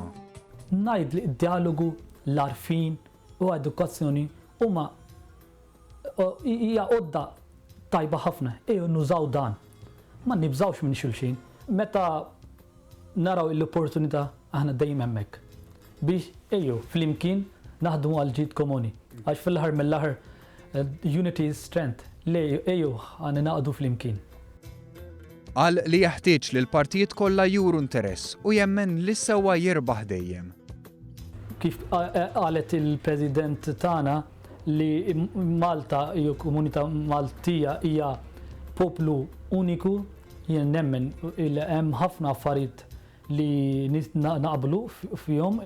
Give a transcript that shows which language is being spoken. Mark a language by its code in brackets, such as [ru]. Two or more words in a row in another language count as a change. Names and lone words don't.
[mt] Ngħid li d-dialogu, l-arfin u edukazzjoni huma hija għodda tajba ħafna, nużaw dan. Ma nibżawx minn xulxin. Meta naraw l-opportunità aħna dejjem hemmhekk biex flimkien naħdmu għal ġid komuni. Għax fil-aħħar mill-aħħar [en] unity is strength. [mt] Għana naqdu flimkien. Qal li jeħtieġ li l-partijiet kollha juru interess u jemmen li sewwa jirbaħ dejjem. Kif qalet il-President tagħna li Malta jew komunità Maltija hija poplu uniku, jien nemmen hemm ħafna affarijiet li naqblu fihom.